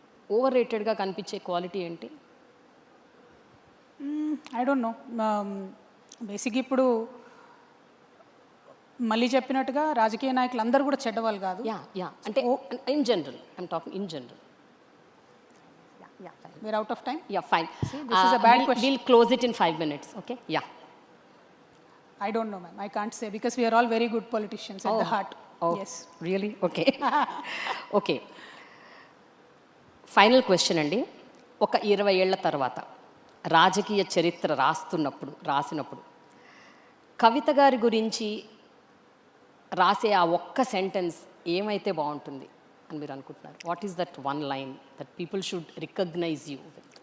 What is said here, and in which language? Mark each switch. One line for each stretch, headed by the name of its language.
Telugu: Over రేటెడ్గా కనిపించే quality ఏంటి?
English: I don't know.
Telugu: బేసిక్గా ఇప్పుడు మళ్ళీ చెప్పినట్టుగా రాజకీయ నాయకులు అందరూ కూడా చెడ్డవాళ్ళు కాదు.
English: అంటే in general, I'm talking in general. We're out of time? Yeah, fine. See, this is a bad question. We'll close it in 5 minutes, okay? Yeah. I don't know, ma'am. I can't say because we are all very good politicians at the heart. Oh, yes. Really? Okay. Okay. Final question అండి.
Telugu: ఒక 20 ఏళ్ల తర్వాత రాజకీయ చరిత్ర రాసినప్పుడు కవిత గారి గురించి రాసే ఆ ఒక్క సెంటెన్స్ ఏమైతే బాగుంటుంది అని మీరు అనుకుంటున్నారు?
English: What is that one line that people should recognise you with?